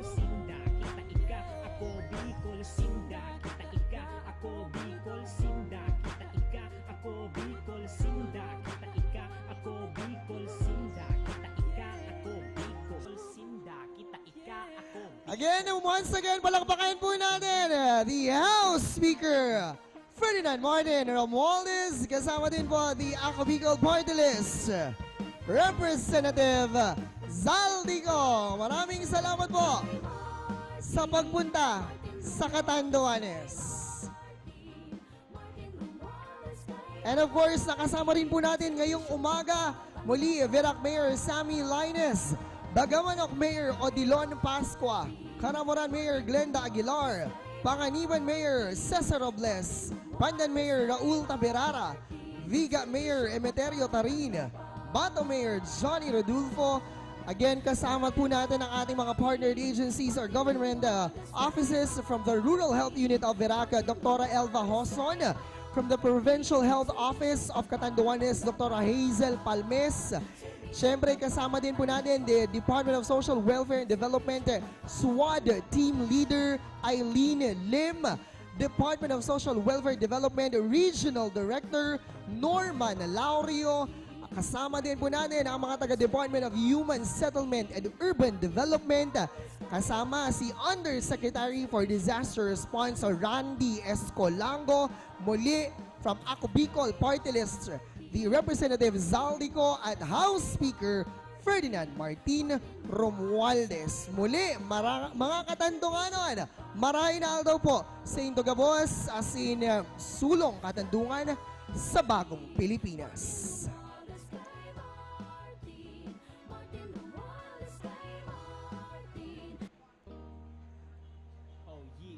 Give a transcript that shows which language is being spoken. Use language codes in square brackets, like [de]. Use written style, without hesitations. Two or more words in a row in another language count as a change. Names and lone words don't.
[bik] Sinda, kita ika, ako Bicol. Sinda, kita ika, ako Bicol. Sinda, kita ika, ako Bicol. Sinda, kita ika, ako Bicol. Sinda, kita ika, ako Bicol. Sinda, kita ika, ako [en] Again, once again, [tl] palakpakan po natin [en] the House Speaker, [tl] Ferdinand Martin Romualdez. Kasama din po the Ako Bicol Party List, Representative Zaldico. Maraming salamat po sa pagpunta sa Catanduanes. [en] And of course, [tl] nakasama rin po natin ngayong umaga muli Verac Mayor Sammy Lainez, Dagamanok Mayor Odilon Pascua, Canamoran Mayor Glenda Aguilar, Panganiban Mayor Cesar Robles, Pandan Mayor Raul Taberara, Viga Mayor Emeterio Tarin, Bato Mayor Johnny Rodulfo. Again, kasama po natin ang ating mga [en] partnered agencies or government offices from [tl] the Rural Health Unit of Veraca, Dr. Elva Hoson. [en] From the Provincial Health Office of Catanduanes, Dr. [tl] Hazel Palmes. Siyempre, kasama din po natin the Department of Social Welfare and Development, SWAD [en] Team Leader [tl] Eileen Lim. Department of Social Welfare Development Regional Director Norman Laurio. Kasama din po natin ang mga taga-Department of Human Settlement and Urban Development. Kasama si [en] Undersecretary for Disaster Response [tl] Randy Escolango. Muli from Ako Bicol Party List, [en] the Representative [tl] Zaldico at House Speaker Ferdinand Martin Romualdez. [bik] Muli, mga Katandunganon, marahin na daw po sa Indogabos [en] as in [bik] sulong Katandungan [tl] sa bagong Pilipinas. Oh